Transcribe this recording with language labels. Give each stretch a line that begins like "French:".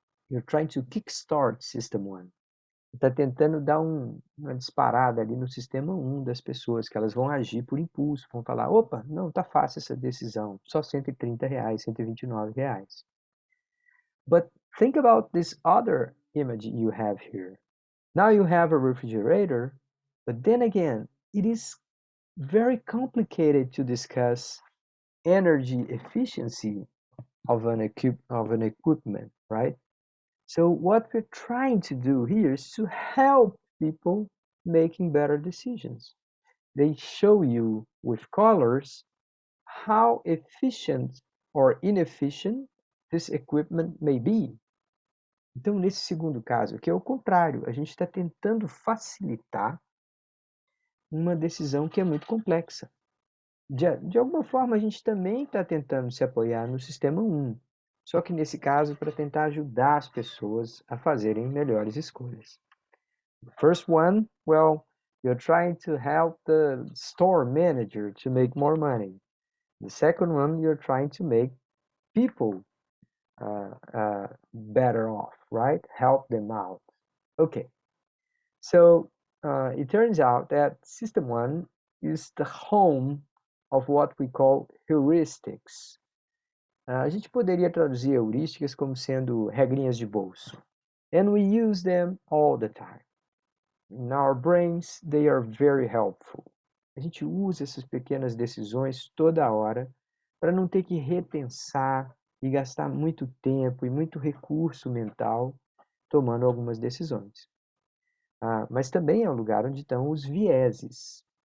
English: You're trying to kickstart System 1.
Portuguese: Está tentando dar uma disparada ali no sistema 1 das pessoas, que elas vão agir por impulso, vão falar, opa, não, tá fácil essa decisão, só 130 reais, 129 reais.
English: But think about this other image you have here. Now you have a refrigerator, but then again, it is very complicated to discuss energy efficiency of an equipment, right? So what we're trying to do here is to help people making better decisions. They show you with colors how efficient or inefficient this equipment may be.
Portuguese: Então, nesse segundo caso, que é o contrário, a gente está tentando facilitar uma decisão que é muito complexa. De alguma forma, a gente também está tentando se apoiar no sistema 1, só que nesse caso para tentar ajudar as pessoas a fazerem melhores escolhas.
English: The first one, well, you're trying to help the store manager to make more money. The second one, you're trying to make people better off, right? Help them out. Okay, so it turns out that System 1 is the home of what we call heuristics.
Portuguese: A gente poderia traduzir heurísticas como sendo regrinhas de bolso.
English: And we use them all the time. In our brains, they are very helpful.
Portuguese: A gente usa essas pequenas decisões toda hora para não ter que repensar e gastar muito tempo e muito recurso mental tomando algumas decisões. Mas também é um lugar onde estão os vieses.